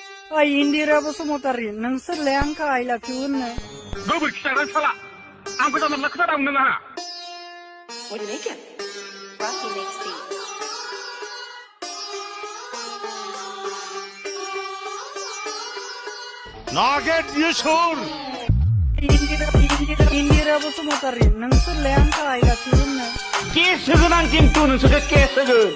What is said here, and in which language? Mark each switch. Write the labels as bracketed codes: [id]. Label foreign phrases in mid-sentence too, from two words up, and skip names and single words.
[brx] ओइ इन्दिरा बसुमतारी नोंसोरलाय आंखौ [en] I love you [brx] होनो गोबोरखि जाग्रा साला आंखौ जानला मोनला खोथा दामनो नाङा [en] What do you make it? Rocky makes beats. नागेट यसुर [brx] इन्दिरा बसुमतारी नोंसोरलाय आंखौ [en] I love you [brx] होनो केस होगोन आं खिन्थु नोंसोरखौ केस होगोन